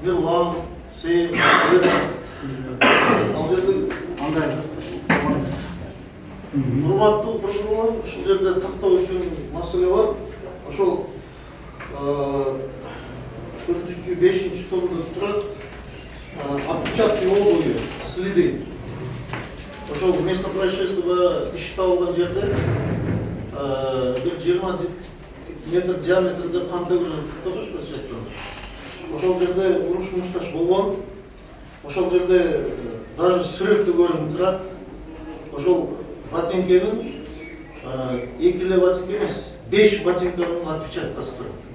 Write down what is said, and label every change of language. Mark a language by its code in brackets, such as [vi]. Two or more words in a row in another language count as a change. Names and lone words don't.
[ky] Мирлан, Сейм, ал жерде андай урматтуу прокурор, ушул жерде тактоо үчүн маселе бар. Ошол 4-5 томдо турат. [ru] Отпечатки обуви, следы. [ky] Ошол [ru] место происшествия [ky] иши табылган жерде бир 20 метр диаметрде кан төгүлгөн тактабыз. Ошол жерде уруш мушташ болгон. Ошол жерде даже сүрөттө көрүнүп турат. Ошол ботинкенин 2 эле ботинка эмес, 5 ботинканын отпечаткасы турат.